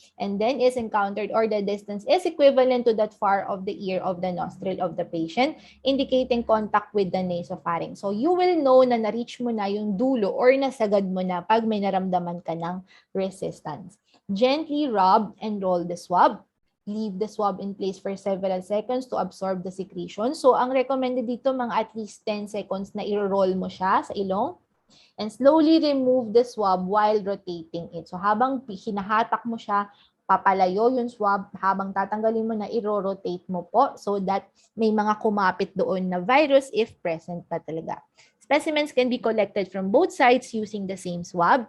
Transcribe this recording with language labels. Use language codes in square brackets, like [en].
[en] And then is encountered or the distance is equivalent to that far of the ear of the nostril of the patient, indicating contact with the nasopharynx. So you will know [tl] na na-reach mo na yung dulo or nasagad mo na pag may naramdaman ka ng resistance. [en] Gently rub and roll the swab. Leave the swab in place for several seconds to absorb the secretion. [tl] So ang recommended dito, mga at least 10 seconds na i-roll mo siya sa ilong. [en] And slowly remove the swab while rotating it. [tl] So habang hinahatak mo siya, papalayo yung swab, habang tatanggalin mo na, i-rotate mo po [en] so that [tl] may mga kumapit doon na virus if present pa talaga. [en] Specimens can be collected from both sides using the same swab.